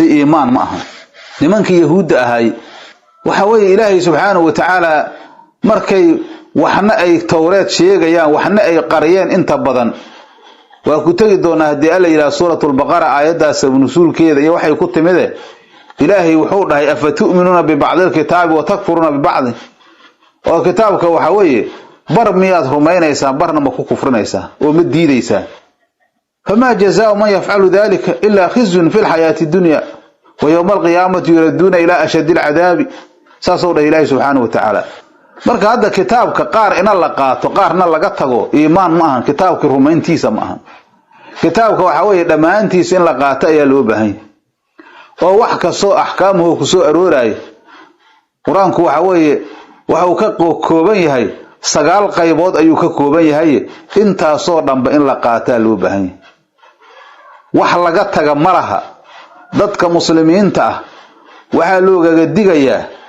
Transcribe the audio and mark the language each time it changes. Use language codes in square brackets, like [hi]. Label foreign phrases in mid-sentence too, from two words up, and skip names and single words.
[so] iimaan ma aha nimankii yahuudda ahay waxa weeye ilaahay [ar] سبحانه وتعالى [so] markay waxna ay tawreed sheegayaan waxna ay qariyeen inta badan waa ku tagi doonaa hadii alla yiraahdo suuratul baqara aayadaas nusuulkeeda iyo waxay ku timide ilaahay wuxuu dhahay [ar] أفتؤمنون ببعض الكتاب وتكفرون ببعض [so] oo kitaabka waxa weeye bar miyaad rumaynaysaa barna ma ku kufrinaysaa oo ma diidaysaa [ar] فما جزاء من يفعل ذلك إلا خزي في الحياة الدنيا ويوم القيامة يردون إلى أشد العذاب [so] saasoo dhahay ilaahay [ar] سبحانه وتعالى marka [so] hadda kitaabka qaar ina la qaato qaarna laga tago iimaan ma ahan kitaabka rumayntiisa ma ahan kitaabka waxa weeye dhamaantiisa in la qaato ayaa loo baahan oo wax ka soo ahkaamuhu ku soo arooray quraanku waxa weeye waxa uu ka kooban yahay 9 qaybood ayuu ka kooban yahay intaasoo dhanba in la qaato loo baahan wax laga taga malaha dadka muslimiinta ah waxa looga digayaa